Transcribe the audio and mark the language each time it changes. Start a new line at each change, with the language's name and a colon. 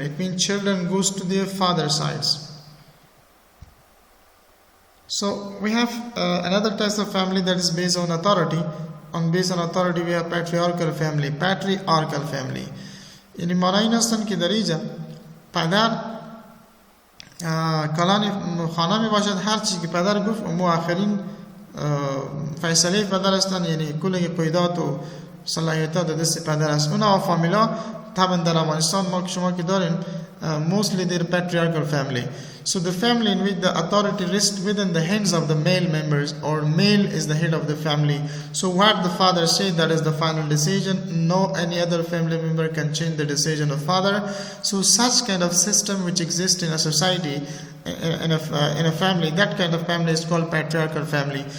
English: It means children goes to their father sides. So we have another type of family that is based on authority. Based on authority, we have patriarchal family. Patriarchal family.
Persian: یعنی معنی این هستند که در اینجا پدر کلان خانه می باشد، هر چی که پدر گفت اون آخرین فیصله پدر هستند، یعنی کل قیادات و صلاحیتات دست پدر است. اونا فامیلا طبعا در افغانستان ما که شما که دارین
English: mostly their patriarchal family. So the family in which the authority rests within the hands of the male members, or male is the head of the family. So what the father says, that is the final decision. No any other family member can change the decision of father. So such kind of system which exists in a society, in a family, that kind of family is called patriarchal family.